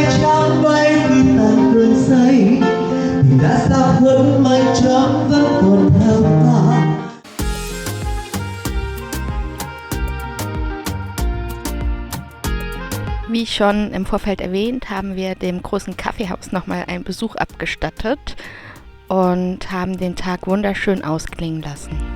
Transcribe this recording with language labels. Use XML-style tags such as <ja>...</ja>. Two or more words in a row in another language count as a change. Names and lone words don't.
<vi>trắng bay khi tan cơn say thì đã sao khuất mây trắng vẫn còn theo ta.</vi> <de>Wie schon im Vorfeld erwähnt, haben wir dem großen Kaffeehaus nochmal einen Besuch abgestattet und haben den Tag wunderschön ausklingen lassen.</de>